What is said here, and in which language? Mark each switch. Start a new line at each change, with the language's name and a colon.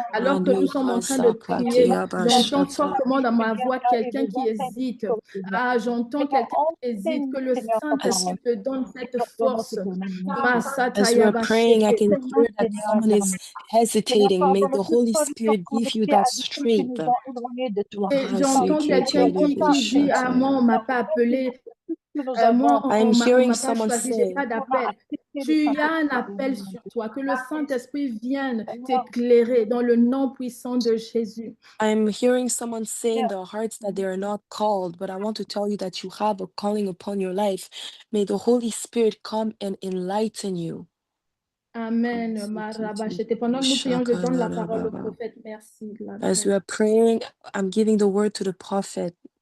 French: Alors que nous sommes en train de prier, j'entends fortement dans ma voix quelqu'un qui hésite. Ah, j'entends quelqu'un qui hésite, que le Saint-Esprit te donne cette force.
English: As we're praying, I can hear that someone is hesitating. May the Holy Spirit give you that strength.
French: Et j'entends quelqu'un qui dit, ah, moi, on ne m'a pas appelé. Moi, on ne m'a pas choisi, je n'ai pas d'appel. Tu as un appel sur toi, que le Saint-Esprit vienne t'éclairer dans le nom puissant de Jésus.
English: I'm hearing someone say in their hearts that they are not called, but I want to tell you that you have a calling upon your life. May the Holy Spirit come and enlighten you. Amen.
French: Pendant que nous prions, je donne la parole au prophète. Merci.
English: As we are praying, I'm giving the word to the prophet.